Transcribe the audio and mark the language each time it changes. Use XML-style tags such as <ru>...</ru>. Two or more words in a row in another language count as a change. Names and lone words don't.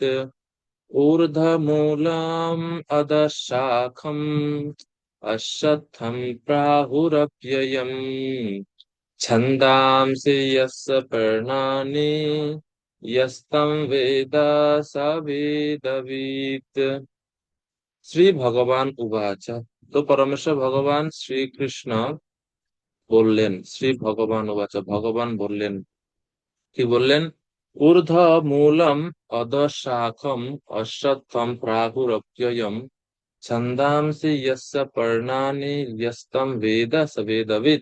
<sa>ऊर्ध्वमूलम् अधःशाखम् अश्वत्थं प्राहुरव्ययम् छन्दांसि यस्य पर्णानि यस्तं वेद स वेदवित्। শ্রী ভগবান উবাচ।</sa> <bn>তো পরমেশ্বর ভগবান শ্রীকৃষ্ণ বললেন,</bn> <sa>শ্রী ভগবান উবাচ,</sa> <bn>ভগবান বললেন, কি বললেন?</bn> <sa>ঊর্ধ্ব মূলম অধঃশাখম অশ্বত্থম প্রাহুরপ্যয়ম ছন্দাংসি যস্য পর্ণানি যস্তম বেদ স বেদবিৎ।</sa>